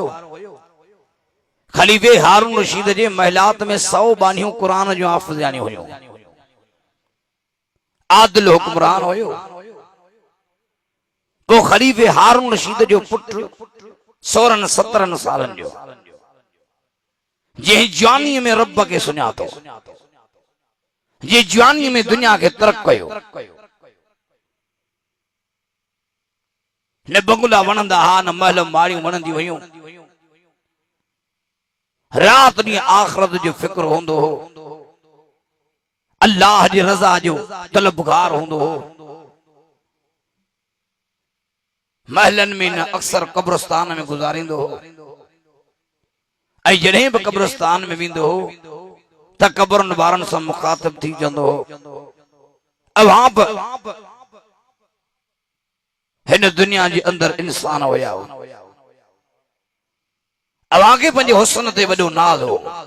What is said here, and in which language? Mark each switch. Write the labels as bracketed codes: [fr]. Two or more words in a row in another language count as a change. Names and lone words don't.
[sd] खलीफे हारून रशीद जे महिलात में 100 बानियों कुरान जो हाफ़िज़ यानी हुयो। आदिल हुक्मरान हुयो। वो खलीफे हारून रशीद जो पुत्र 16-17 सालन जो जे जवानी में रब के सुञातो, जे जवानी में दुनिया के तरक कयो। न बंगला वणंदा हा, न महल माड़ियूं वणंदी हुयूं। रात ॾींहुं आखिरत जो फिक्र होंदो हो, अल्लाह जी रज़ा जो तलबगार होंदो हो। महलन में न अक्सर कब्रस्तान में गुजारिंदो हो। ऐं जॾहिं बि कब्रस्तान में वेंदो हो त कब्रनि वारनि सां मुखातिब थी जंदो हो। अवां बि हिन दुनिया जे अंदर इंसान हुया हो। अवां खे पंहिंजे हुस्न ते वॾो नाज़ हो।